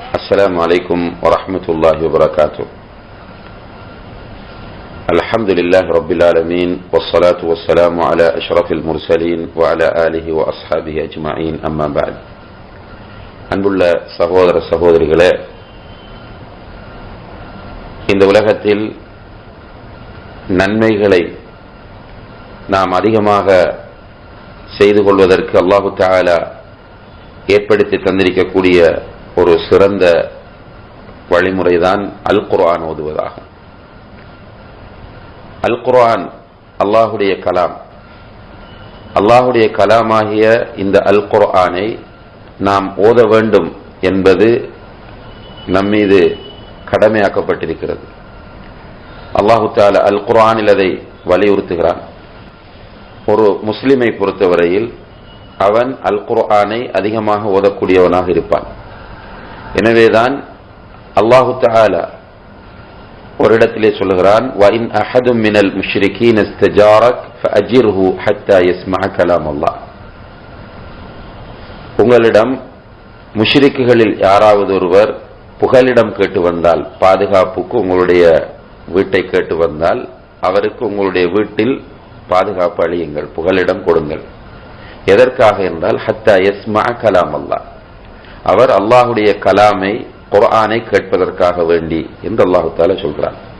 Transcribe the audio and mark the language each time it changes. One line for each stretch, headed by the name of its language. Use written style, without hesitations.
Arabic: السلام عليكم ورحمة الله وبركاته. الحمد لله رب العالمين والصلاة والسلام على أشرف المرسلين وعلى آله وأصحابه أجمعين. أما بعد.
Tamil: அன்புள்ள சகோதர சகோதரிகளே, இந்த உலகத்தில் நன்மைகளை நாம் அதிகமாக செய்து கொள்வதற்கு அல்லாஹு தஆலா ஏற்படுத்தி தந்திருக்கக்கூடிய ஒரு சிறந்த வழிமுறைதான் அல் குர்ஆன் ஓதுவதாகும். அல் குர்ஆன் அல்லாஹுடைய கலாம். அல்லாஹுடைய கலாமாகிய இந்த அல் குர்ஆனை நாம் ஓத வேண்டும் என்பது நம்மீது கடமையாக்கப்பட்டிருக்கிறது. அல்லாஹு தஆலா அல் குர்ஆனில் அதை வலியுறுத்துகிறான். ஒரு முஸ்லிமை பொறுத்தவரையில் அவன் அல் குர்ஆனை அதிகமாக ஓதக்கூடியவனாக இருப்பான். எனவேதான் அல்லாஹு தஆலா ஒரு இடத்திலே சொல்லுகிறான்,
Arabic: وَإِنْ أَحَدٌ مِنَ الْمُشْرِكِينَ اسْتَجَارَكَ فَأَجِرْهُ حَتَّى يَسْمَعَ كَلَامَ اللَّهِ.
Tamil: உங்களிடம் முஷ்ரிக்குகளில் யாராவது ஒருவர் புகலிடம் கேட்டு வந்தால், பாதுகாப்புக்கு உங்களுடைய வீட்டை கேட்டு வந்தால், அவருக்கு உங்களுடைய வீட்டில் பாதுகாப்பு அளியுங்கள், புகலிடம் கொடுங்கள். எதற்காக என்றால்
Arabic: ஹத்தா யஸ்மஅ கலாம் அல்லாஹ்,
Tamil: அவர் அல்லாஹுடைய கலாமை குர்ஆனை கேட்பதற்காக வேண்டி என்று அல்லாஹு தஆலா சொல்கிறான்.